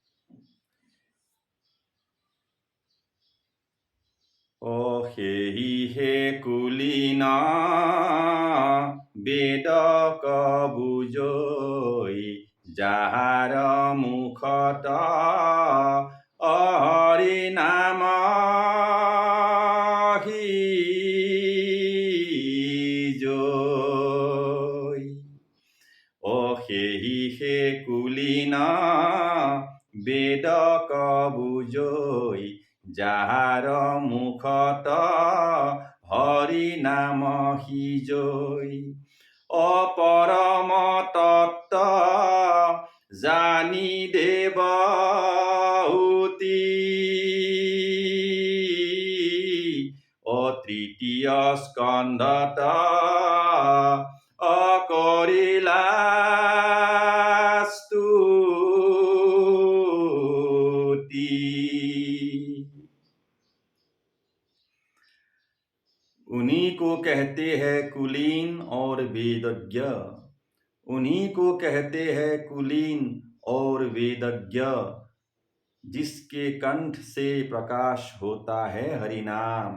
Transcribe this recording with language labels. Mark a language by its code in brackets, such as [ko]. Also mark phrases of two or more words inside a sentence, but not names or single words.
[as] অ হে কুলীন বেদক বুজোই যাহাৰ মুখত হৰি নাম হি জয়. অ হে কুলীন বেদক বুজোই যাহার মুখত হরি নাম হি জয়। অপরম তত্ত্ব জানি দেবহূতি তৃতীয় স্কন্ধত অকরিলা [hi] उन्हीं को कहते हैं कुलीन और वेदज्ञ। उन्हीं को कहते हैं कुलीन और वेदज्ञ जिसके कंठ से प्रकाश होता है हरिनाम।